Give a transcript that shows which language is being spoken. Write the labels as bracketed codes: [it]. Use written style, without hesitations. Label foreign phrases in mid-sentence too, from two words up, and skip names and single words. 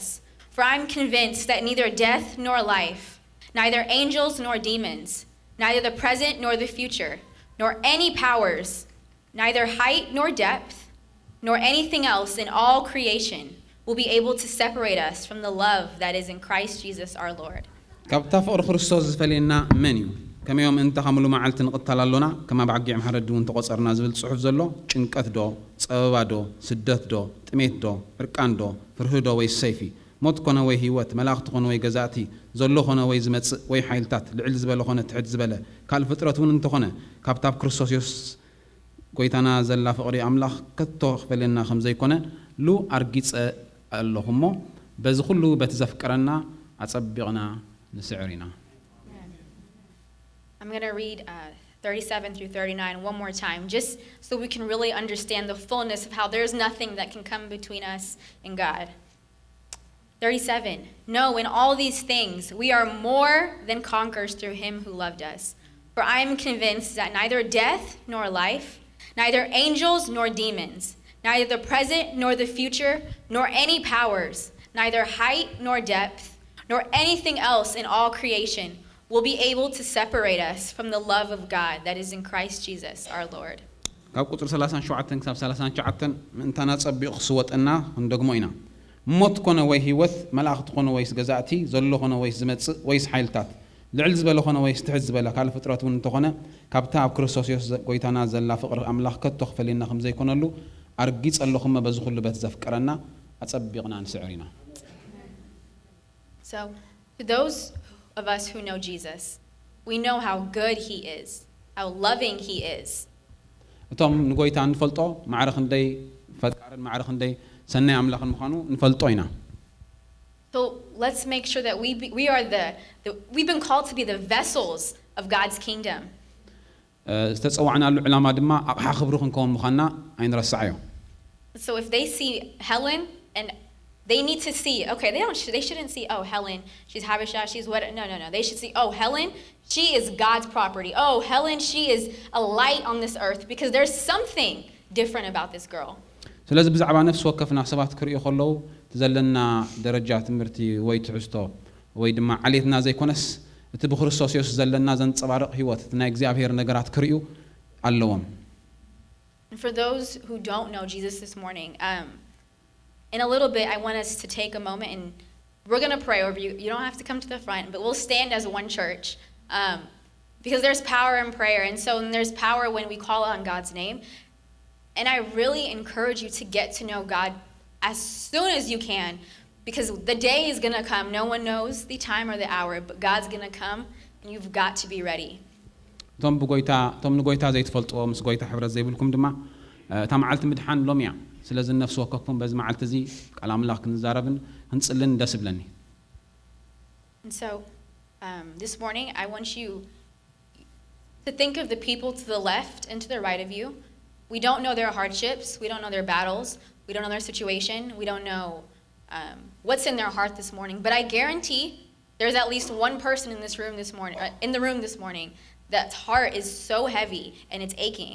[en] For I am convinced that neither death nor life, neither angels nor demons, neither the present nor the future, nor any powers, neither height nor depth, nor anything else in all creation will be able to separate us from the love that is in Christ Jesus our Lord. [ti] ካብታ ፍቅሪ ክርስቶስ ዝፈልየና መን እዩ ከመዮም እንተ ከምሉ መዓልቲ ንቕተል ኣሎና ከማ ብዓጊዕ ምሕረት እውን ተቆፀርና ዝብል ጽሑፍ ዘሎ ጭንቀት ዶ ፀበባ ዶ ስደት ዶ ጥሜት ዶ እርቃን ዶ ፍርህ ዶ ወይ ሰይፊ ሞት ኮነ ወይ ህይወት መላእኽቲ ኮነ ወይ ገዛእቲ ዘሎ ኮነ ወይ ዝመጽእ ወይ ሓይልታት ልዕል ዝበለ ኮነ ትሕት ዝበለ ካል ፍጥረት እውን እንተኾነ ካብታ ክርስቶስ ኢየሱስ ጎይታና ዘላ ፍቅሪ ኣምላኽ ከቶ ክፈልየና ከም ዘይኮነ ሉ ኣርጊጸ ኣለኹሞ በዚ ኩሉ በቲ ዘፍቅረና ኣጸቢቕና ንስዕር ኢና [en] I'm going to read 37 through 39 one more time, just so we can really understand the fullness of how there's nothing that can come between us and God. 37, no, in all these things we are more than conquerors through him who loved us. For I am convinced that neither death nor life, neither angels nor demons, neither the present nor the future, nor any powers, neither height nor depth, nor anything else in all creation will be able to separate us from the love of God that is in Christ Jesus our Lord. [ti] ካብ ቁጥር 37 ክሳብ 39 ምንታና ጸቢቕ ክስወጥና እንደግሞ ኢና ሞት ኮነ ወይ ህይወት መላእኽቲ ኮነ ወይ ገዛእቲ ዘሎ ኮነ ወይ ዝመጽእ ወይ ሓይልታት ልዕል ዝበለ ኮነ ወይ ትሕት ዝበለ ካል ፍጥረት እውን እንተኾነ ካብታ ኣብ ክርስቶስ ኢየሱስ ጎይታና ዘላ ፍቅሪ ኣምላኽ ከቶ ክፈልየና ከም ዘይኮነሉ ኣርጊጽ ኣለኹም በዚ ኩሉ በት ዘፍቅረና ኣጸቢቕና ንስዕር ኢና [en] So to those of us who know Jesus, we know how good he is, how loving he is. [ti] እቶም ንጎይታ ንፈልጦ ማዕረኽ እንደይ ፈቃርን ማዕረኽ እንደይ ሰናይ ኣምላኽን ምዃኑ ንፈልጦ ኢና [en] So let's make sure that we've been called to be the vessels of God's kingdom. [ti] ዝተጸዋዕናሉ ዕላማ ድማ ኣቕሓ ክብሪ ክንከውን ምዃንና ኣይንረሳዕዮ [en] So if they see Helen and they need to see, okay, they shouldn't see, oh, Helen, she's Habesha, she's what, no. They should see, oh, Helen, she is God's property. Oh, Helen, she is a light on this earth because there's something different about this girl. [ti] ስለዚህ ብዛዕባ ነፍስ ወከፍና ሰባት ክርእዩ ከለዉ ትዘለና ደረጃ ትምህርቲ ወይ ትዕስቶ ወይ ድማ ዓሌትና ዘይኮነስ እቲ ብክርስቶስ ኢየሱስ ዘለና ዘንጸባርቕ ህይወት ናይ እግዚአብሔር ነገራት ክርእዩ ኣለዎም [en] And for those who don't know Jesus this morning, in a little bit, I want us to take a moment and we're going to pray over you. You don't have to come to the front, but we'll stand as one church because there's power in prayer. And so there's power when we call on God's name. And I really encourage you to get to know God as soon as you can because the day is going to come. No one knows the time or the hour, but God's going to come and you've got to be ready. [ti] ቶም ንጎይታ ዘይትፈልጥዎ ምስ ጎይታ ሕብረት ዘይብልኩም ድማ እታ መዓልቲ ምድሓን ሎም እያ ስለዚ ነፍሲ ወከኩም በዚ መዓልቲ እዚ ቃል ኣምላኽ ክንዛረብን ክንጽልን ደስ ይብለኒ [en] And so this morning I want you to think of the people to the left and to the right of you. We don't know their hardships, we don't know their battles, we don't know their situation, we don't know what's in their heart this morning, but I guarantee there's at least one person in the room this morning that heart is so heavy and it's aching.